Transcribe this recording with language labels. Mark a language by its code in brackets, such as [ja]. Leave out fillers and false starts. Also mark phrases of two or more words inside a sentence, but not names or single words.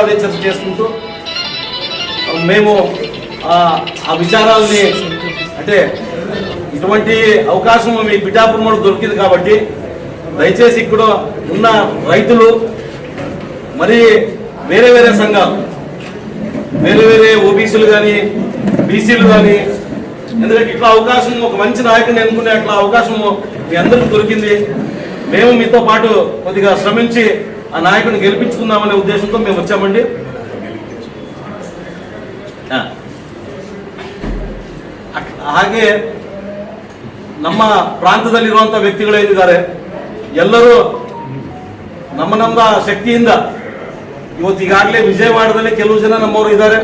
[te] అదే చర్చ చేసుకుంటూ మేము ఆ విచారాలని అంటే ఇటువంటి అవకాశం మీ పిఠాపురం మూడు దొరికింది కాబట్టి దయచేసి ఇక్కడ ఉన్న రైతులు మరి వేరే వేరే సంఘాలు వేరే ఓబీసీలు కానీ బీసీలు కానీ, ఎందుకంటే ఇట్లా అవకాశం ఒక మంచి నాయకుడిని ఎన్నుకునే అట్లా అవకాశం మీ అందరికీ దొరికింది. మేము మీతో పాటు కొద్దిగా శ్రమించి ఆ నాయకుడిని గెలిపించుకుందామనే ఉద్దేశంతో మేము వచ్చామండి. [kn] ಹಾಗೆ ನಮ್ಮ ಪ್ರಾಂತದಲ್ಲಿರುವಂಥ ವ್ಯಕ್ತಿಗಳೇನಿದ್ದಾರೆ ಎಲ್ಲರೂ ನಮ್ಮ ಶಕ್ತಿಯಿಂದ ಇವತ್ತು ಈಗಾಗಲೇ ವಿಜಯವಾಡದಲ್ಲಿ ಕೆಲವು ಜನ ನಮ್ಮವರು ಇದ್ದಾರೆ.